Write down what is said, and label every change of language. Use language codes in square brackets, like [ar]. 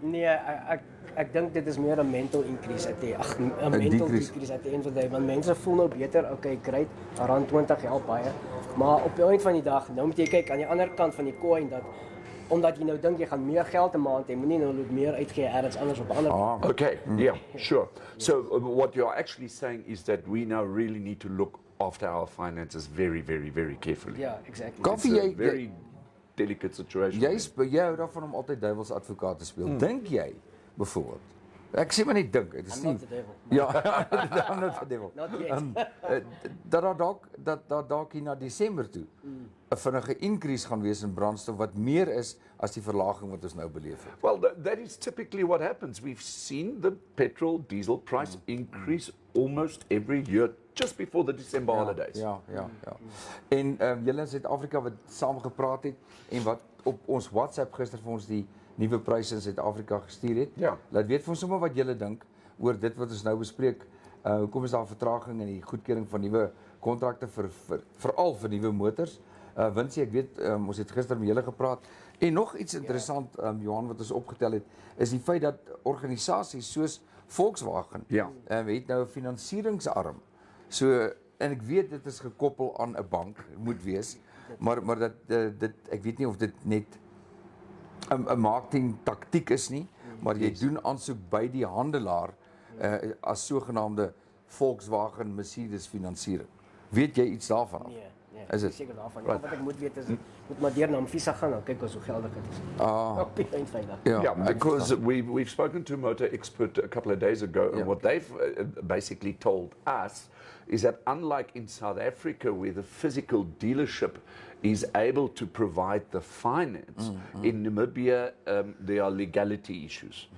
[af] Nee, ek dink dit is meer 'n mental increase at die mental decrease at the end of the day, want mense voel nou beter, okay, great, R20 help baie, maar op die eind van die dag, nou moet jy kyk aan die ander kant van die coin dat omdat jy nou dink jy gaan meer geld 'n maand hê, moenie nou meer uitgee ergens anders op 'n ander. [en] Okay, yeah, sure. So what you're actually saying is that we now really need to look after our finances very, very, very carefully. Yeah, exactly. [af] Kaufeee, [en] It's a very delicate situation. [af] Jy hou daarvan om altyd duiwels advokaat te speel. Dink jy byvoorbeeld? Ek sê maar net dink, dit is [en] I'm [af] nie. [en] not the devil. Ja, I'm not the devil. Not yet. [af] Dat dalk hier na Desember toe 'n vinnige increase gaan wees in brandstof wat meer is as die verlaging wat ons nou beleef het. [en] Well, that is typically what happens. We've seen the petrol diesel price increase almost every year just before the December holidays. [af] Ja. En julle in Suid-Afrika wat saam gepraat het en wat op ons WhatsApp gister vir ons die nuwe pryse in Suid-Afrika gestuur het. Ja. Laat weet vir ons sommer wat julle dink oor dit wat ons nou bespreek. Hoekom is daar vertraging in die goedkeuring van nuwe kontrakte veral vir nuwe motors? Winsie, ek weet ons het gister met julle gepraat. En nog iets interessant, Johan, wat ons opgetel het, is die feit dat organisasies soos Volkswagen het nou 'n finansieringsarm. So, en ek weet dit is gekoppel aan 'n bank, moet wees, maar dat dit ek weet nie of dit net 'n marketing taktiek is nie, maar jy doen aansoek by die handelaar as sogenaamde Volkswagen Mercedes finansiering. Weet jy iets daarvan? Nee, is dit? Seker daarvan. Wat ek moet weet is moet maar deur na Visa gaan en kyk hoe geldig dit is. Op die eind van die dag. [en] Yeah, because we've spoken to a motor expert a couple of days ago, and what they've basically told us is that unlike in South Africa, where the physical dealership is able to provide the finance, in Namibia there are legality issues.